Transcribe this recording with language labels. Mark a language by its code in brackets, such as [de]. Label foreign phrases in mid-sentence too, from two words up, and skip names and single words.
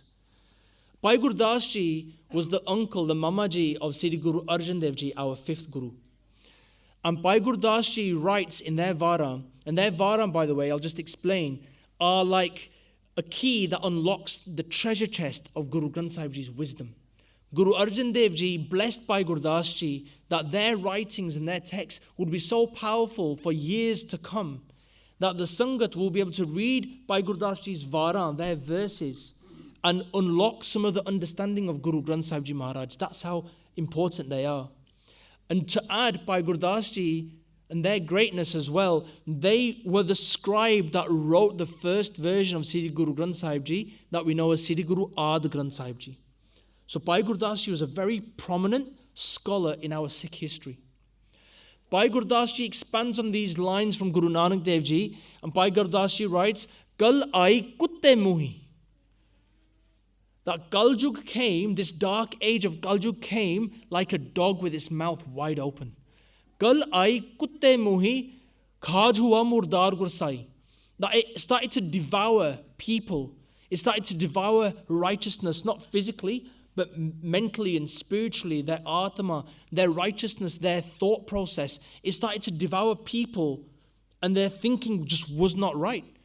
[en] Bhai Gurdas Ji was the uncle, the Mamaji of Sri Guru Arjan Dev Ji, our 5th Guru. And Bhai Gurdas Ji writes in their Varaan, and their Varaan, by the way, I'll just explain, are like a key that unlocks the treasure chest of Guru Granth Sahib Ji's wisdom. Guru Arjan Dev Ji blessed Bhai Gurdas Ji that their writings and their texts would be so powerful for years to come that the Sangat will be able to read Bhai Gurdas Ji's Varaan, their verses, and unlock some of the understanding of Guru Granth Sahib Ji Maharaj. That's how important they are. And to add, Bhai Gurdas Ji and their greatness as well, they were the scribe that wrote the first version of Sri Guru Granth Sahib Ji that we know as Sri Guru Ad Granth Sahib Ji. So Bhai Gurdas Ji was a very prominent scholar in our Sikh history. Bhai Gurdas Ji expands on these lines from Guru Nanak Dev Ji, and Bhai Gurdas Ji writes, [pa] ਕਲਿ ਆਈ ਕੁਤੇ ਮੁਹੀ. [en] That Kalyug came, this dark age of Kalyug came like a dog with its mouth wide open. [pa] ਕਲਿ ਆਈ ਕੁਤੇ ਮੁਹੀ ਖਾਜੁ ਹੋਆ ਮੁਰਦਾਰੁ ਗੁਸਾਈ. [en] That it started to devour people. It started to devour righteousness, not physically, but mentally and spiritually, their atma, their righteousness, their thought process. It started to devour people, and their thinking just was not right.